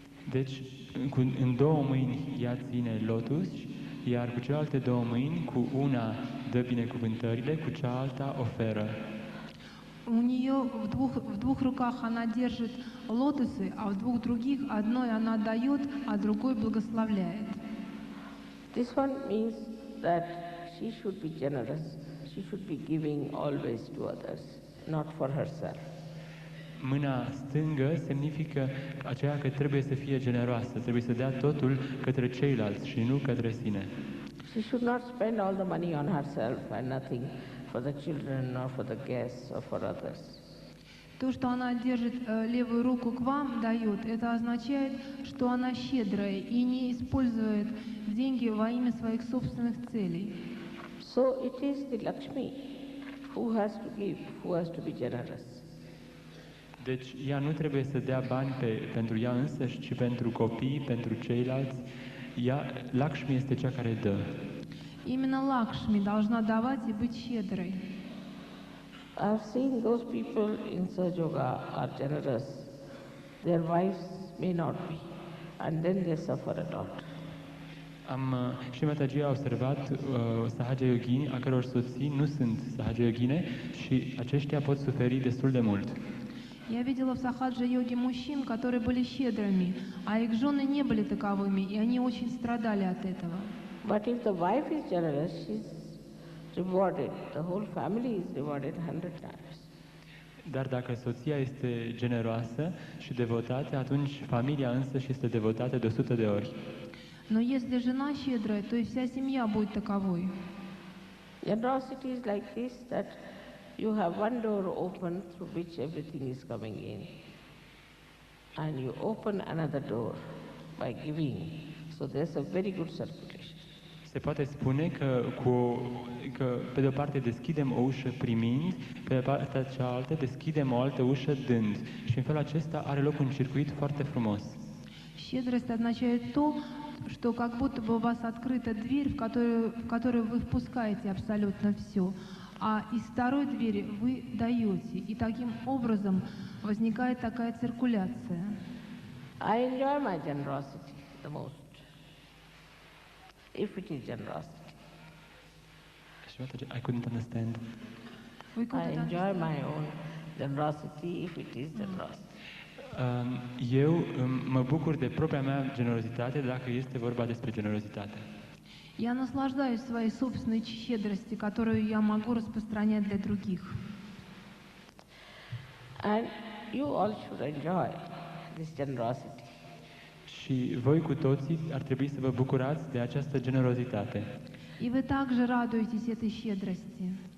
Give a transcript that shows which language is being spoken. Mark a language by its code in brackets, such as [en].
[ro] Deci, în două mâini ea ține lotus, iar cu celelalte două mâini, cu una dă binecuvântările, cu cealaltă oferă. [ru] У нее в двух руках она держит лотосы, а в двух других одной она дает, а другой благословляет. [en] This one means that she should be generous. She should be giving always to others, not for herself. [ro] Mâna stângă semnifică aceea că trebuie să fie generoasă, trebuie să dea totul către ceilalți și nu către sine. [en] She should not spend all the money on herself and nothing for the children or for the guests or for others. [ru] То, что она держит левую руку к вам, дает, это означает, что она щедрая и не использует деньги во имя своих собственных целей. [en] So it is the Lakshmi who has to give, who has to be generous. [ro] Deci ea nu trebuie să dea bani pentru ea însăși, ci pentru copii, pentru ceilalți. Lakshmi este cea care dă. [ru] Именно Лакшми должна давать и быть щедрой. [en] I've seen those people in Sahaja are generous. Their wives may not be, and then they suffer a lot. [ro] Și Mataji a observat Sahaja Yogini, a căror soții nu sunt Sahaja Yogine și aceștia pot suferi destul de mult. [ru] Я видела в сахаджа-йоге мужчин, которые были щедрыми, а их жены не были таковыми, и они очень страдали от этого. [en] But if the wife is generous, she's rewarded. The whole family is rewarded 100 times. [ro] Dar dacă soția este generoasă și devotată, atunci familia însă și este devotată de 100 de ori. [ru] Но если жена щедрая, то и вся семья будет таковой. [en] Generosity is like this, that you have one door open through which everything is coming in, and you open another door by giving. So there's a very good circulation. [ro] Se poate spune că pe de o parte deschidem o ușă primind, pe de partea cealaltă deschidem o altă ușă dând. Și în felul acesta are loc un circuit foarte frumos. [ru] Щедрость означает то, что как будто бы у вас открыта дверь, в которую вы впускаете абсолютно все, а из второй двери вы даете. И таким образом возникает такая циркуляция. [en] I enjoy my generosity the most, if it is generosity. I couldn't understand. [ru] Вы [en] I enjoy my own generosity if it is generosity. [ro] Eu mă bucur de propria mea generozitate dacă este vorba despre generozitate. [ru] Я наслаждаюсь своей собственной щедрости, которую я могу распространять для других. [en] And you all should enjoy this generosity. [ro] Și voi cu toții ar trebui să vă bucurați de această generozitate. [ru] И вы также радуетесь этой щедрости.